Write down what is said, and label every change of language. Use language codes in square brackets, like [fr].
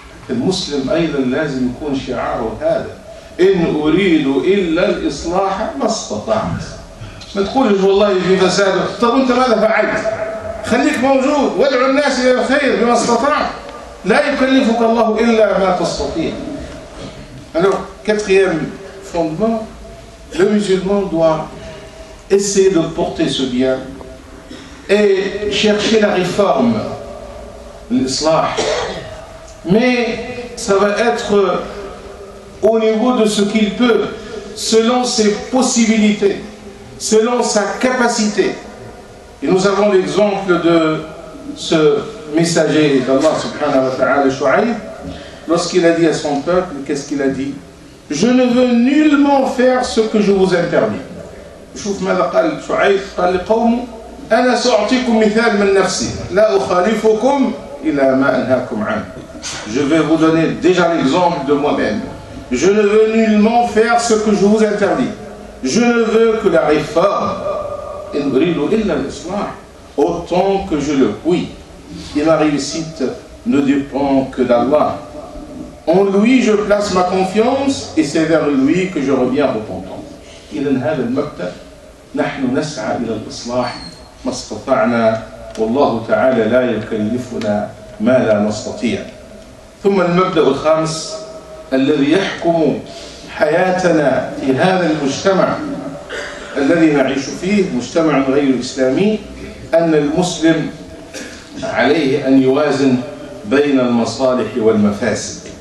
[ar] المسلم أيضا لازم يكون شعاره هذا، إن أريد إلا الإصلاح ما استطعت. ما تقولش والله في فساد، طب أنت ماذا فعلت؟ خليك موجود وادعو الناس إلى الخير بما استطعت، لا يكلفك الله إلا ما تستطيع. [fr] Alors, quatrième fondement, le musulman doit essayer de porter ce bien et chercher la réforme, l'islah. Mais ça va être au niveau de ce qu'il peut, selon ses possibilités, selon sa capacité. Et nous avons l'exemple de ce messager d'Allah subhanahu wa ta'ala, Shu'aib, lorsqu'il a dit à son peuple, qu'est-ce qu'il a dit? Je ne veux nullement faire ce que je vous interdis. [ar] شوف ماذا قال شعيب، قال لقومه أنا سأعطيكم مثال من نفسي لا أخالفكم إلى ما أنهاكم عنه. [fr] Je vais vous donner déjà l'exemple de moi-même. Je ne veux nullement faire ce que je vous interdis. Je ne veux que la réforme. [ar] إن أريد إلا الإصلاح. [fr] Autant que je le puis. Et ma réussite ne dépend que d'Allah. En lui je place ma confiance et c'est vers lui que je reviens repentant. [ar] إذن هذا المبدأ نحن نسعى إلى الإصلاح ما استطعنا، والله تعالى لا يكلفنا ما لا نستطيع. ثم المبدأ الخامس الذي يحكم حياتنا في هذا المجتمع الذي نعيش فيه، مجتمع غير إسلامي، أن المسلم عليه أن يوازن بين المصالح والمفاسد.